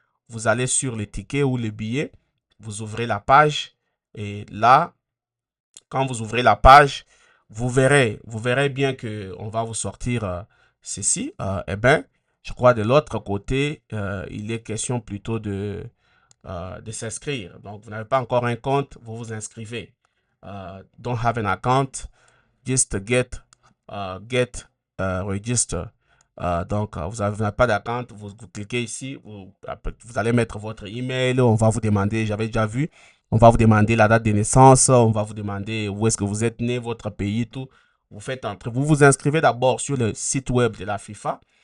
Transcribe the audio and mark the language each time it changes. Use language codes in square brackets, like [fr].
[fr] Vous allez sur les tickets ou les billets, vous ouvrez la page et là, quand vous ouvrez la page, vous verrez bien que on va vous sortir ceci. Eh bien, je crois de l'autre côté, il est question plutôt de s'inscrire. Donc, vous n'avez pas encore un compte, vous vous inscrivez. [en] Don't have an account, just get register. [fr] Vous n'avez pas d'account, vous cliquez ici, vous allez mettre votre email, on va vous demander, j'avais déjà vu, on va vous demander la date de naissance, on va vous demander où est-ce que vous êtes né, votre pays, tout. Vous faites entrer, vous vous inscrivez d'abord sur le site web de la FIFA.